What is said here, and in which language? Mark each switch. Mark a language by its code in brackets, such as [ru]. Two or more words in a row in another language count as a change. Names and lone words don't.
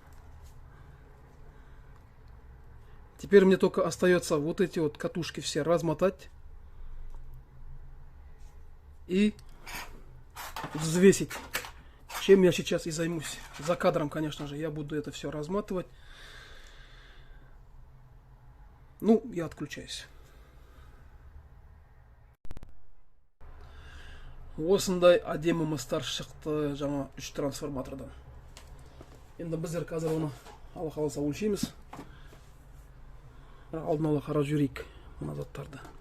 [ru] Теперь мне только остается вот эти вот катушки все размотать. И взвесить. Чем я сейчас и займусь. За кадром, конечно же, я буду это все разматывать. Ну, я отключаюсь. [kk] Осындай әдемі мыстар шықты жаңа 3 трансформатордан. Енді біздер қазір оны Алла қаласа өлшейміз. Алдын ала қарап жүрейік мына заттарды.